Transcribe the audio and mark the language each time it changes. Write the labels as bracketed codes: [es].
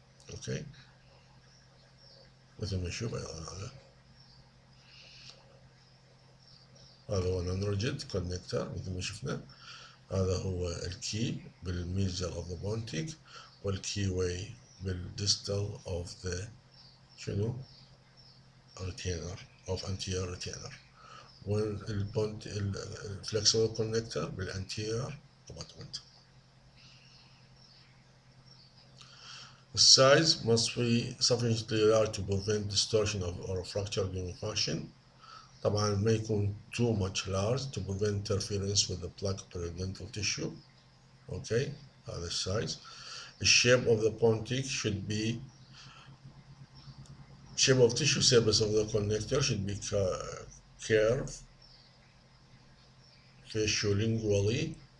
[ar] اوكي، مثل ما نشوف ايضا هذا هو نون ريجيد كونكتر مثل ما شفنا. هذا هو الكي بالميزل اوف ذا بونتيك، والكي واي بالديستال اوف ذا شنو؟ [en] retainer of anterior retainer. والflexible connector بالanterior abutment. The size must be sufficiently large to prevent distortion or fracture during function. [ar] طبعا ما يكون [en] too much large to prevent interference with the plaque periodontal tissue. Okay, [ar] هذا السايز. [en] The shape of the pontic should be shape of tissue surface of the connector should be curved faciolingually.